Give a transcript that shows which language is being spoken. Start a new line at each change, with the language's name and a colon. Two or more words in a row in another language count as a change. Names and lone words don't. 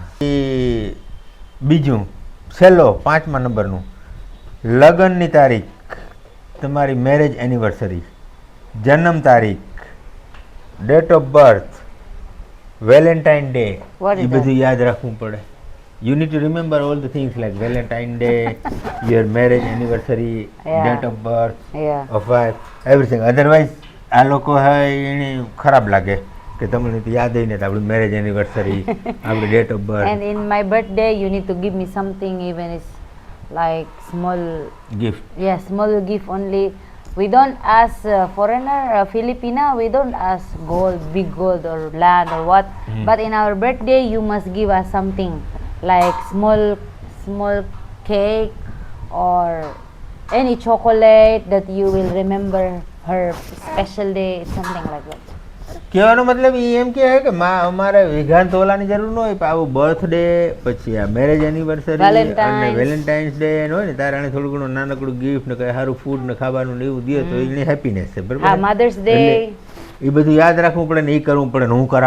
Gujarati: એ બીજું છેલ્લો 5મા નંબરનું લગ્નની તારીખ, તમારી
English: marriage anniversary,
Gujarati: જન્મ તારીખ,
English: date of birth,
Gujarati: વેલેન્ટાઇન ડે,
English: What એ is
Gujarati: બધું યાદ રાખવું પડે.
English: You need to remember all the things like Valentine Day, your marriage anniversary, Yeah. date of birth, Yeah. of wife, everything. Otherwise,
Gujarati: આ લોકો હોય એને ખરાબ લાગે કે તમને તો યાદ નહીં આપણી
English: marriage anniversary,
Gujarati: આપણી
English: date of birth, And in my birthday, you need to give me something, even it's like small, ગિફ્ટ. yeah, small gift only. We don't ask foreigner, Filipina, we don't ask gold, big gold or land or what. But in our birthday, you must give us something like small cake or any chocolate that you will remember her special day, something like that.
Gujarati: કહેવાનો મતલબ એ એમ કહે કે અમારે વિઘાન તોલાની જરૂર ન હોય. પણ આવું બર્થડે પછી આ મેરેજ એનિવર્સરી અને વેલેન્ટાઇન્સ ડે હોય ને ત્યારે આને થોડું ઘણું નાનકડું ગિફ્ટ ને કંઈ સારું ફૂડ ને ખાવાનું ને એવું દે તો એને હેપીનેસ છે બરાબર.
English: Mother's Day.
Gujarati: એ બધું યાદ રાખવું પડે ને એ કરવું પડે ને હું કરા.